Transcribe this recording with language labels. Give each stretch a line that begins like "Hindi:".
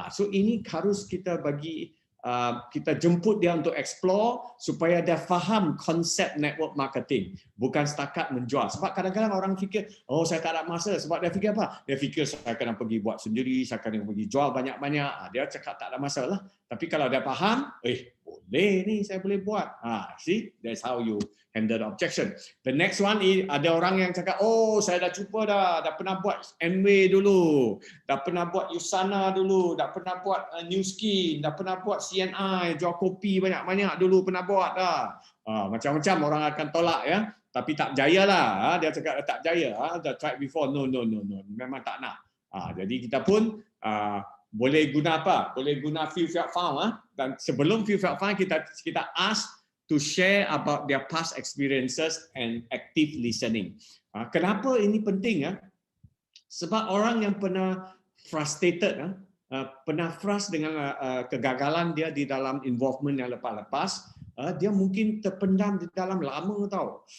Malay: So ini harus kita bagi kita jemput dia untuk explore supaya dia faham konsep network marketing, bukan setakat menjual. Sebab kadang-kadang orang fikir, saya tak ada masa. Sebab dia fikir apa? Dia fikir saya akan pergi buat sendiri, saya akan pergi jual banyak-banyak. Dia cakap tak ada masalah. Tapi kalau dia faham, boleh ni, saya boleh buat.
English: See, that's how you handle the objection. The next one is
Malay: ada orang yang cakap, saya dah cuba dah pernah buat Amway dulu, dah pernah buat Usana dulu, dah pernah buat New Skin, dah pernah buat CNI, jual kopi banyak-banyak dulu pernah buat dah. Macam-macam orang akan tolak ya, tapi tak berjaya lah. Dia cakap tak berjaya, dah
English: try before, no,
Malay: memang tak nak. Jadi kita pun boleh guna apa? Boleh guna Feel Felt Found. Dan sebelum Feel Felt Found, kita
English: ask to share about their past experiences and active listening.
Malay: Kenapa ini penting? Sebab orang yang pernah frustrated, pernah frust dengan kegagalan dia di dalam involvement yang lepas-lepas, dia mungkin terpendam di dalam lama tau.